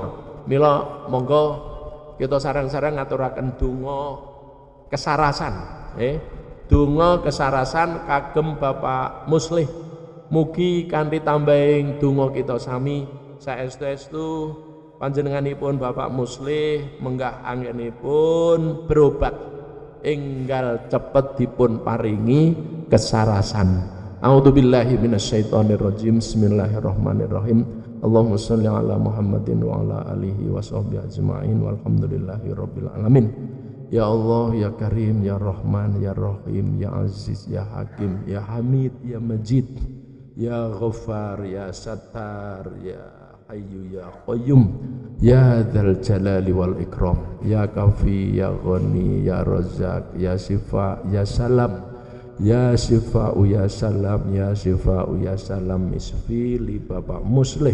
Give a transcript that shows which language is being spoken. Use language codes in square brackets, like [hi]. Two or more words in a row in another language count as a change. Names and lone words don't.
[jv] Mila monggo kita sareng-sareng ngaturaken donga kesarasan donga kesarasan kagem Bapak Muslih. Mugi kanthi tambahing donga kita sami saestu-estu panjenenganipun Bapak Muslih menggah anggenipun berobat enggal cepet dipun paringi kesarasan. [ar] أعوذ بالله من الشيطان الرجيم. بسم الله الرحمن الرحيم. اللهم صل على محمد وعلى آله وصحبه أجمعين والحمد لله رب العالمين. يا الله، يا كريم، يا رحمن، يا رحيم، يا عزيز، يا حكيم، يا حميد، يا مجيد، يا غفار، يا ستار، يا حي، يا قيوم، يا ذا الجلال والإكرام، يا كافي، يا غني، يا رزاق، يا شفاء، يا سلام، يا شفاء يا سلام، يا شفاء يا سلام، اشف لي Bapak Muslih.